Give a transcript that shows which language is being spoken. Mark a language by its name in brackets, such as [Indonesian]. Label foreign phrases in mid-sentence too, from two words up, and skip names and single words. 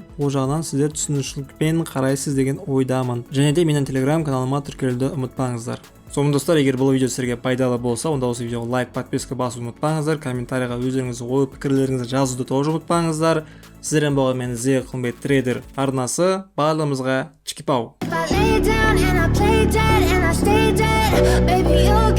[Kazakh] Ол жағынан сіздер түсінушілікпен қарайсыз деген ойдамын. Және де менің Telegram каналыма тіркелуді ұмытпаңыздар. Сонымен достар, егер бұл видео сіздерге пайдалы болса, онда осы видеоға лайк, подписка басуды ұмытпаңыздар. Комментарийға өздеріңіз ой пікірлеріңізді жазуды тоже ұмытпаңыздар. Сіздермен болған мен Зе Қылымбек трейдер арнасы. Барлығымызға чики-пау. [English] Lay down and I play dead and I stay dead, baby.